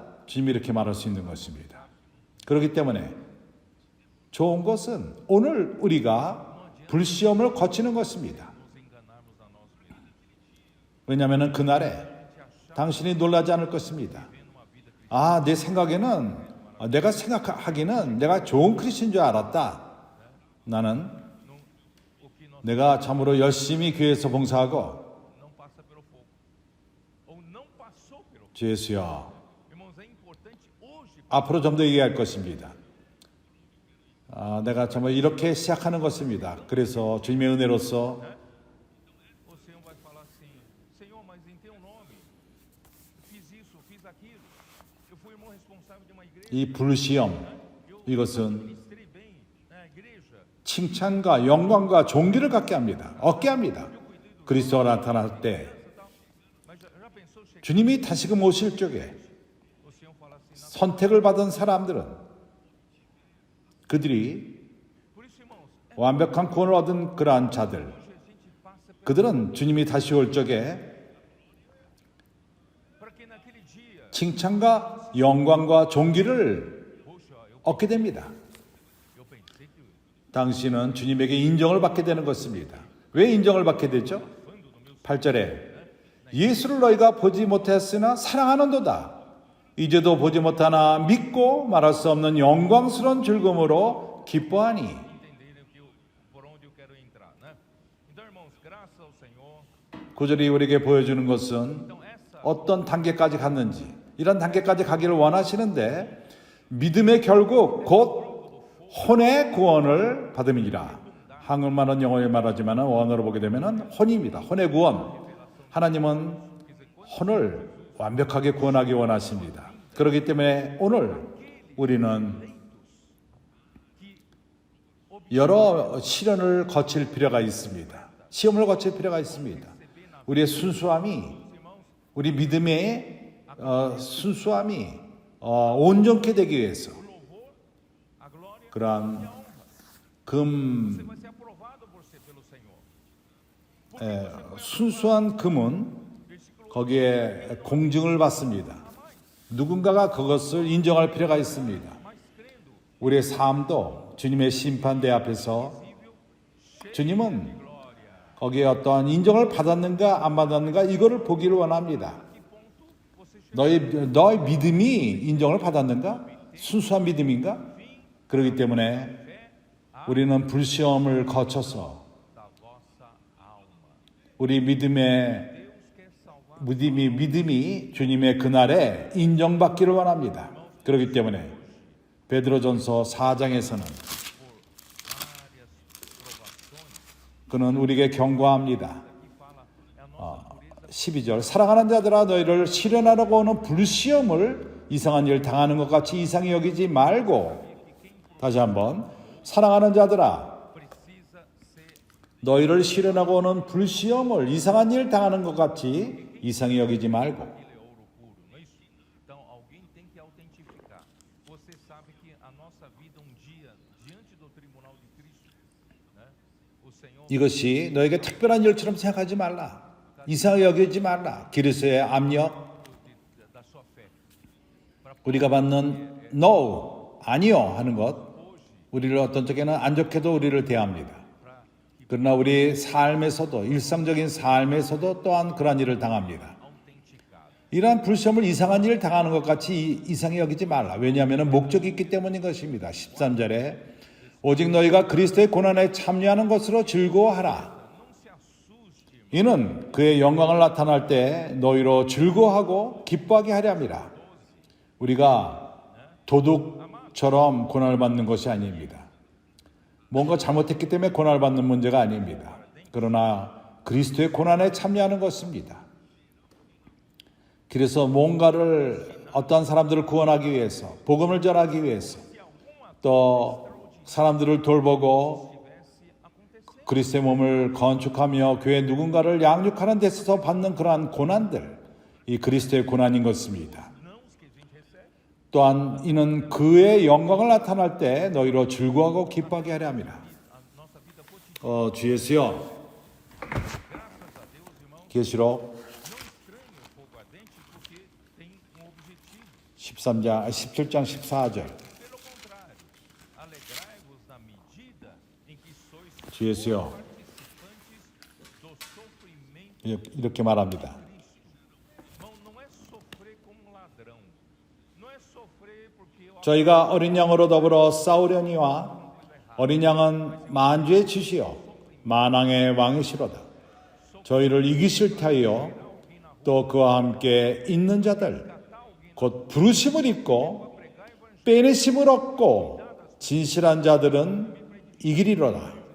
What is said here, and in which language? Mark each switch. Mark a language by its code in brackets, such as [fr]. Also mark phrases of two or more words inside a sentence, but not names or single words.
[ko] 주님이 이렇게 말할 수 있는 것입니다. 그렇기 때문에 좋은 것은 오늘 우리가 불시험을 거치는 것입니다. 왜냐하면 그날에 당신이 놀라지 않을 것입니다. 내 생각에는 내가 생각하기는 내가 좋은 크리스천인 줄 알았다. 나는 [pt] o que nós [ko] 내가 참으로 열심히 교회에서 봉사하고 [pt] não passa pelo fogo. Ou não passou pelo fogo. [ko] 주 예수여, [pt] Irmãos, é importante hoje [ko] 앞으로 좀 더 얘기할 것입니다. 내가 정말 이렇게 시작하는 것입니다. 그래서 주님의 은혜로서 [pt] o Senhor vai falar assim: Senhor, mas em teu nome, eu fiz isso, fiz aquilo. Eu fui irmão responsável de uma igreja. [ko] 이 불시험, [pt] Eu [ko] 이것은 [pt] ministrei bem na igreja. [ko] 칭찬과 영광과 존귀를 갖게 합니다. 얻게 합니다. 그리스도가 나타날 때 [pt] Mas já pensou chegar? [ko] 주님이 다시금 오실 적에 [pt] O Senhor fala assim: [ko] 선택을 받은 사람들은 그들이 [pt] por isso, irmãos, [ko] 완벽한 구원을 얻은 그러한 자들, [pt] hoje a gente passa pelo. [ko] 그들은 주님이 다시 올 적에 [pt] Para que naquele dia, [ko] 칭찬과 영광과 존귀를 [pt] poxa, [ko] 얻게 됩니다. [pt] eu pensei que [ko] 당신은 주님에게 인정을 받게 되는 것입니다. 왜 인정을 받게 되죠? 8절에 예수를 너희가 보지 못했으나 사랑하는도다. 이제도 보지 못하나 믿고 말할 수 없는 영광스러운 즐거움으로 기뻐하니. [pt] entenderem por onde eu quero entrar, né? Então, irmãos, graças ao Senhor. [ko] 9절이 우리에게 보여주는 것은 [pt] Então, essa [ko] 어떤 단계까지 갔는지, 이런 단계까지 가기를 원하시는데 믿음의 결국 곧 혼의 구원을 받음이니라. 한국말은 영어에 말하지만 원어로 보게 되면 혼입니다. 혼의 구원. 하나님은 혼을 완벽하게 구원하기 원하십니다. 그렇기 때문에 오늘 우리는 여러 시련을 거칠 필요가 있습니다. 시험을 거칠 필요가 있습니다. 우리의 순수함이, 우리 믿음의 순수함이 온전케 되기 위해서 [pt] o louvor, a glória, [ko] 그러한 [pt] você vai ser aprovado pelo Senhor. [ko] 순수한 금은 거기에 공증을 받습니다. 누군가가 그것을 인정할 필요가 있습니다. [pt] Mas crendo, [ko] 우리의 삶도 주님의 심판대 앞에서 주님은 거기에 어떠한 인정을 받았는가 안 받았는가 이거를 보기를 원합니다. 너의 믿음이 인정을 받았는가? 순수한 믿음인가? 그렇기 때문에 우리는 불시험을 거쳐서 [pt] da vossa alma. [ko] 우리 믿음의 [pt] Deus quer salvar. [ko] 믿음이 주님의 그날에 인정받기를 원합니다. 그렇기 때문에 베드로전서 4장에서는 [pt] Várias provações. [ko] 그는 우리에게 경고합니다. [pt] Aqui fala, é a nossa natureza [ko] 12절 사랑하는 자들아 너희를 시련하려고 오는 불시험을 이상한 일 당하는 것 같이 이상히 여기지 말고 다시 한번 사랑하는 자들아 [pt] precisa ser [ko] 너희를 시련하고 오는 불시험을 이상한 일 당하는 것 같이 이상히 여기지 말고 [pt] ele é ouro puro, não é isso? Então alguém tem que autentificar. Você sabe que a nossa vida um dia diante do tribunal de Cristo, né? O Senhor [ko] 이것이 너에게 특별한 일처럼 생각하지 말라. 이상하게 여기지 말라. 그리스도의 압력 [pt] da sua fé. [ko] 우리가 받는 no 아니요 하는 것 우리를 어떤 쪽에는 안 좋게도 우리를 대합니다. 그러나 우리 삶에서도 일상적인 삶에서도 또한 그러한 일을 당합니다. [pt] Autenticado. [ko] 이러한 불시험을 이상한 일을 당하는 것 같이 이상히 여기지 말라. 왜냐하면 목적이 있기 때문인 것입니다. 13절에 오직 너희가 그리스도의 고난에 참여하는 것으로 즐거워하라. [pt] Não se assuste, irmão. [ko] 이는 그의 영광을 나타날 때 너희로 즐거워하고 기뻐하게 하려 함이라. 우리가 도둑처럼 고난을 받는 것이 아닙니다. 뭔가 잘못했기 때문에 고난을 받는 문제가 아닙니다. 그러나 그리스도의 고난에 참여하는 것입니다. 그래서 뭔가를 어떠한 사람들을 구원하기 위해서 복음을 전하기 위해서 또 사람들을 돌보고 그리스도의 몸을 건축하며 교회 누군가를 양육하는 데 있어서 받는 그러한 고난들 이 그리스도의 고난인 것입니다. [pt] Nãos que a gente recebe. [ko] 또한 이는 그의 영광을 나타날 때 너희로 즐거워하고 기뻐하게 하려 함이라. [pt] A nossa vida cotidiana, [ko] 주 예수여 [pt] graças a Deus, irmão, [ko] 계시록 [pt] não estranhe o fogo ardente porque tem objetivo. [ko] 17장 14절 [pt] Pelo contrário, alegrai-vos na medida em que sois [ko] 주 예수여 [pt] participantes do sofrimento. [ko] 이렇게 말합니다. [pt] Irmão, não é sofrer como ladrão. Não [ko] 저희가 어린 양으로 더불어 싸우려니와 어린 양은 만주의 주시요 만왕의 왕이시로다. 저희를 이기실 타이요 또 그와 함께 있는 자들 곧 부르심을 입고 빼내심을 얻고 진실한 자들은 이기리로다.